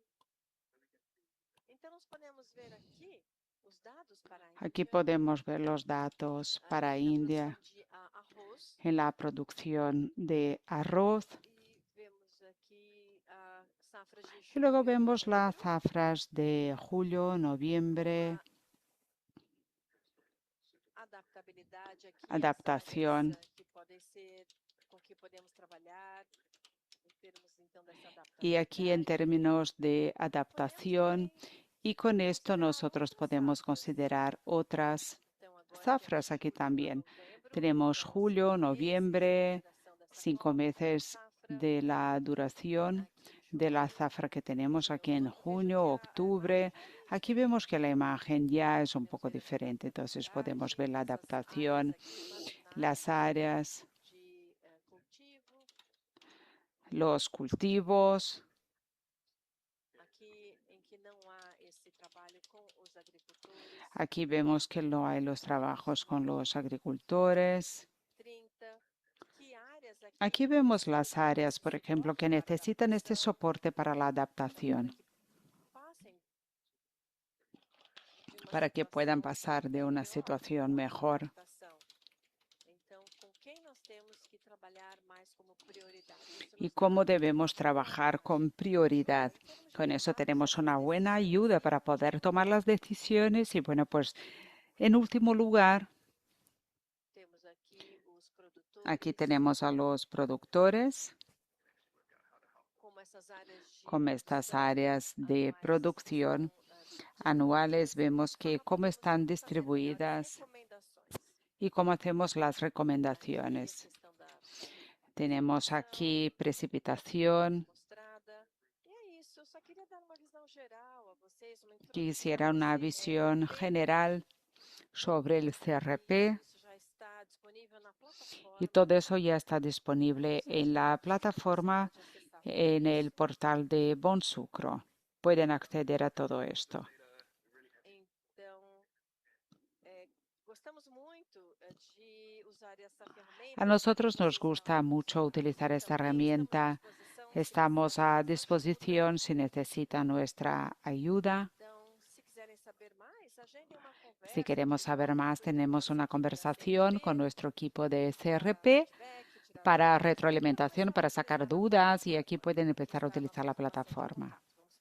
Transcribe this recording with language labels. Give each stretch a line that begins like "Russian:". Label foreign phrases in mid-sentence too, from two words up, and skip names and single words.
Portuguese: Então, nós podemos ver aqui os dados para a
Spanish: Aquí
Portuguese: Índia,
Spanish: podemos ver los datos para
Portuguese: na
Spanish: India
Portuguese: produção de arroz.
Spanish: en la producción de arroz.
Portuguese: E vemos aqui a safra de
Spanish: Y
Portuguese: julho
Spanish: luego
Portuguese: e
Spanish: vemos las
Portuguese: novembro.
Spanish: zafras de julio, noviembre,
Portuguese: Adaptabilidade aqui,
Spanish: adaptación.
Portuguese: as áreas que podem ser, com que podemos trabalhar, em termos, então, dessa
Spanish: Y aquí en
Portuguese: adaptabilidade.
Spanish: términos de
Portuguese: Podemos
Spanish: adaptación,
Portuguese: também
Spanish: y con esto
Portuguese: considerar
Spanish: nosotros
Portuguese: outras
Spanish: podemos
Portuguese: safras.
Spanish: considerar otras
Portuguese: Então, agora
Spanish: zafras
Portuguese: temos
Spanish: aquí
Portuguese: julho a
Spanish: también.
Portuguese: novembro,
Spanish: Tenemos
Portuguese: então,
Spanish: julio,
Portuguese: 5 meses de
Spanish: noviembre,
Portuguese: duração dessa
Spanish: 5 meses
Portuguese: safra.
Spanish: de la duración
Portuguese: Aqui,
Spanish: de la
Portuguese: junho,
Spanish: zafra que tenemos aquí en
Portuguese: outubro. Vejo
Spanish: junio,
Portuguese: que a
Spanish: octubre.
Portuguese: imagem é
Spanish: Aquí
Portuguese: diferente.
Spanish: vemos que la imagen ya es un
Portuguese: Podemos
Spanish: poco
Portuguese: ver aqui a
Spanish: diferente, entonces podemos
Portuguese: adaptabilidade,
Spanish: ver la
Portuguese: essas áreas
Spanish: adaptación,
Portuguese: aqui,
Spanish: las
Portuguese: marginais
Spanish: áreas,
Portuguese: de cultivo.
Spanish: los cultivos.
Portuguese: Aqui em que não há esse trabalho com os agricultores.
Spanish: Aquí vemos que no hay los trabajos con los agricultores.
Portuguese: 30. Que áreas aqui
Spanish: Aquí vemos
Portuguese: precisam
Spanish: las áreas, por
Portuguese: desse
Spanish: ejemplo,
Portuguese: suporte
Spanish: que
Portuguese: para
Spanish: necesitan este
Portuguese: adaptação,
Spanish: soporte para la adaptación,
Portuguese: para que passem de uma
Spanish: para que puedan
Portuguese: situação
Spanish: pasar de una
Portuguese: melhor
Spanish: situación
Portuguese: para
Spanish: mejor.
Portuguese: adaptação. Então, com quem nós temos que trabalhar mais como prioridade? Isso
Spanish: Y
Portuguese: nos
Spanish: cómo
Portuguese: dá
Spanish: debemos trabajar con prioridad. Con eso tenemos una buena ayuda para poder tomar las decisiones. Y bueno, pues en último lugar,
Portuguese: temos aqui os produtores,
Spanish: aquí tenemos a los productores
Portuguese: como essas áreas de
Spanish: con estas
Portuguese: produção
Spanish: áreas de
Portuguese: anuais
Spanish: producción
Portuguese: estão
Spanish: anuales. Vemos que cómo
Portuguese: podemos
Spanish: están
Portuguese: fazer as
Spanish: distribuidas
Portuguese: recomendações.
Spanish: y cómo hacemos las
Portuguese: Aqui a
Spanish: recomendaciones.
Portuguese: questão da
Spanish: Tenemos aquí precipitación.
Portuguese: mostrada. E é isso, eu só queria dar uma visão geral a vocês, uma
Spanish: Quisiera
Portuguese: introdução
Spanish: una
Portuguese: a esse
Spanish: visión
Portuguese: RP.
Spanish: general sobre el CRP
Portuguese: Isso já está disponível na plataforma.
Spanish: y todo eso ya está disponible en la plataforma
Portuguese: Pode acessar
Spanish: en
Portuguese: tudo
Spanish: el
Portuguese: isso.
Spanish: portal de Bonsucro. Pueden acceder a todo esto.
Portuguese: Então, gostamos muito de usar essa ferramenta. A
Spanish: nosotros nos gusta mucho utilizar esta herramienta. Estamos a disposición si necesitan nuestra ayuda.
Portuguese: Então, se quiserem saber mais, agendem uma conversa.
Spanish: Si queremos saber más, tenemos una conversación con nuestro equipo de SRP para retroalimentación, para sacar dudas y aquí pueden empezar a utilizar la plataforma.